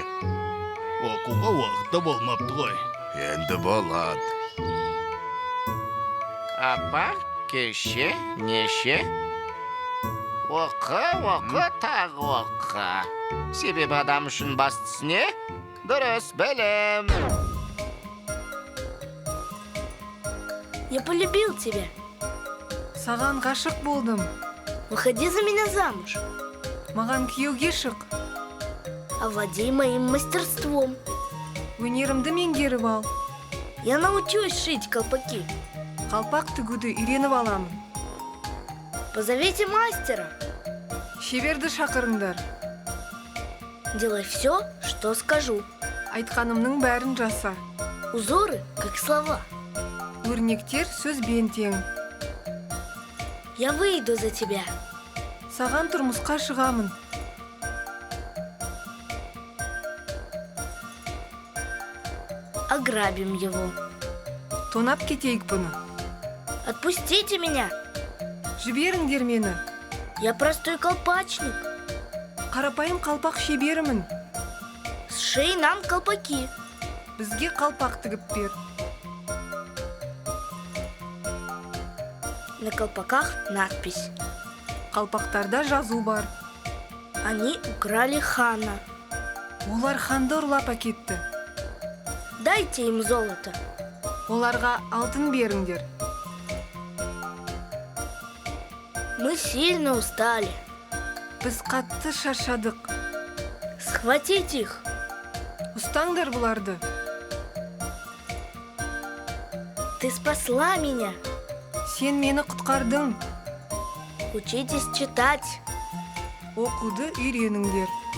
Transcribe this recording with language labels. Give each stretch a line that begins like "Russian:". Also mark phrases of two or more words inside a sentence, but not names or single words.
Kazakh: Оқуға уақытта болмапты ғой. Енді болады. Апа, кеше, неше? Оқы, тағы оқы. Себебі адам үшін бастысы не? Дұрыс, білем.
Russian: Я полюбил тебя.
Kazakh: Саған ғашық болдым.
Russian: Выходи за меня замуж.
Kazakh: Маған күйеуге шық.
Russian: Овладей моим мастерством.
Kazakh: Өнерімді меңгеріп ал.
Russian: Я научусь шить колпаки.
Kazakh: Қалпақ тігуді үйреніп аламын.
Russian: Позовите мастера.
Kazakh: Шеберді шақырыңдар.
Russian: Делай все, что скажу.
Kazakh: Айтқанымның бәрін жаса.
Russian: Узоры, как слова.
Kazakh: Өрнектер сөзбен тең.
Russian: Я выйду за тебя.
Kazakh: Саған тұрмысқа шығамын.
Russian: Ограбим его.
Kazakh: Тонап кетейік бұны.
Russian: Отпустите меня.
Kazakh: Жіберіңдер мені.
Russian: Я простой колпачник.
Kazakh: Қарапайым қалпақ шеберімін.
Russian: Сшей нам колпаки.
Kazakh: Бізге қалпақ тігіп бер.
Russian: На колпаках надпись.
Kazakh: Қалпақтарда жазу бар.
Russian: Они украли хана.
Kazakh: Олар ханды ұрлап әкетті.
Russian: Дайте им золото.
Kazakh: Оларға алтын беріңдер.
Russian: Мы сильно устали.
Kazakh: Біз қатты шаршадық.
Russian: Схватить их.
Kazakh: Ұстаңдар бұларды.
Russian: Ты спасла меня.
Kazakh: Сен мені құтқардың.
Russian: Учитесь читать.
Kazakh: Оқуды үйреніңдер.